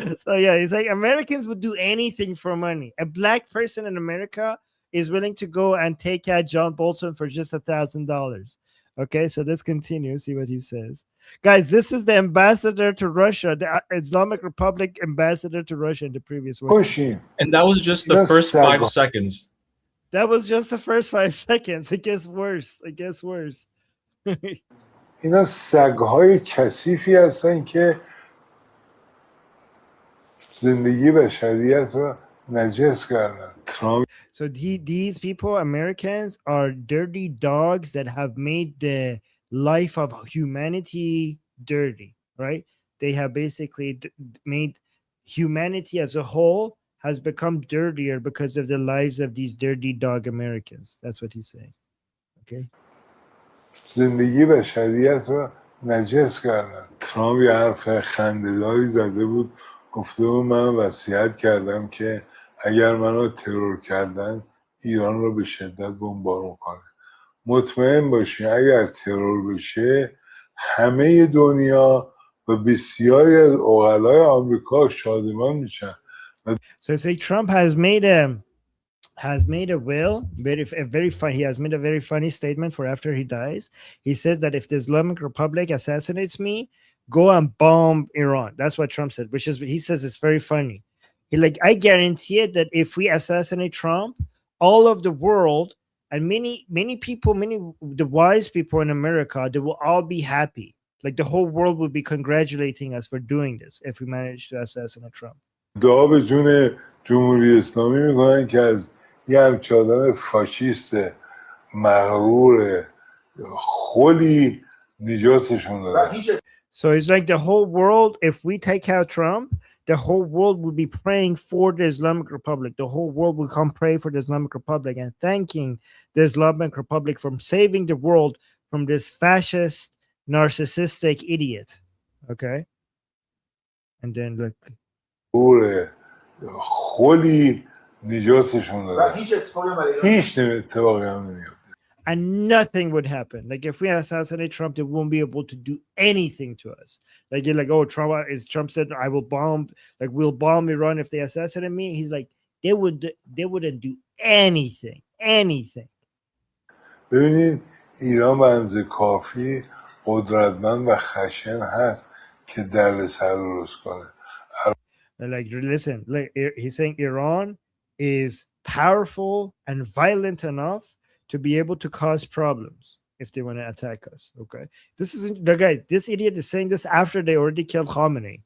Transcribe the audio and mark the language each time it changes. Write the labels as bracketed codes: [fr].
[en] So yeah, he's like Americans would do anything for money. A black person in America is willing to go and take out John Bolton for just $1,000. Okay, so let's continue. See what he says, guys. This is the ambassador to Russia, the Islamic Republic ambassador to Russia in the previous war. And that was just the first 5 seconds. That was just the first 5 seconds. It gets worse. It gets worse. [fa] اینا سگ‌های کثیفی هستن که زندگی بشریت رو نجس کردن. [en] So these people, Americans, are dirty dogs that have made the life of humanity dirty, right? They have basically made humanity as a whole has become dirtier because of the lives of these dirty dog Americans. That's what he's saying. Okay. [fa] زندگی بشریت رو نجس کردن. ترامپ یه حرف خنده‌داری زده بود، گفته بود من وصیت کردم که اگر منو ترور کردن ایران رو به شدت بمبارون کنه. مطمئن باشین اگر ترور بشه همه دنیا و بسیاری از عقلای آمریکا شادمان میشن. [en] So say Trump has made a will, he has made a very funny statement for after he dies. He says that if the Islamic Republic assassinates me, go and bomb Iran. That's what Trump said, which is he says it's very funny. He like, I guarantee it that if we assassinate Trump, all of the world and many people, the wise people in America, they will all be happy. Like the whole world will be congratulating us for doing this if we manage to assassinate Trump. [fa] دعا به جون جمهوری اسلامی میکنن که از یه همچه آدم فاشیست مغرور خلی نجاتشون دادن. [en] So it's like the whole world, if we take out Trump, the whole world will be praying for the Islamic Republic. The whole world will come pray for the Islamic Republic and thanking the Islamic Republic from saving the world from this fascist, narcissistic idiot. Okay? And then look. [fa] خلی نجاتشون دادن. هیچ اتفاقی هم نمیاد. [en] And nothing would happen. Like if we assassinate Trump, they won't be able to do anything to us. Like you're like, oh, Trump said I will bomb, like we'll bomb Iran if they assassinate me. He's like, they wouldn't do anything. [fa] ببینید ایران به اندازه کافی قدرتمند و خشن هست که دردسر درست کنه. [en] Like listen, like he's saying Iran is powerful and violent enough to be able to cause problems if they want to attack us. Okay, this is the guy. This idiot is saying this after they already killed Khamenei.